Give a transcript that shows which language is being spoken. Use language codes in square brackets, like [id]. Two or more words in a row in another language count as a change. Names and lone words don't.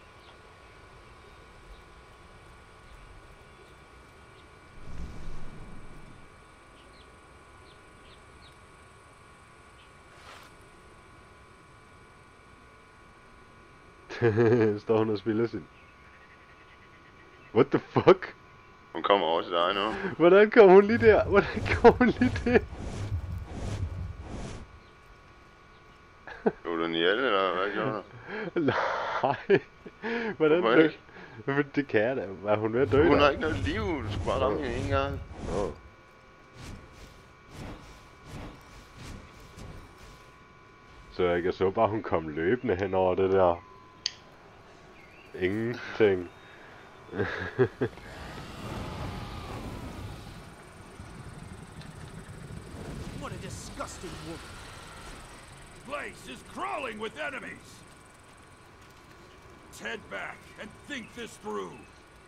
[da] Står hun og spiller sin... [en] What the fuck? [da] Hun kommer over til dig nu. Hvordan kom hun lige der? Hvordan kom hun lige der? Gjorde du den ihjel, eller hvad gjorde du? Nej. Hvordan Hvorfor dø? ikke? Men det kan jeg da. Er hun ved at dø Hun der? har ikke noget liv, du skulle bare ramme hende en gang. Åh. Så jeg så bare, hun kom løbende hen over det der. Ingenting. [en] What a disgusting woman. The place is crawling with enemies. Let's head back and think this through.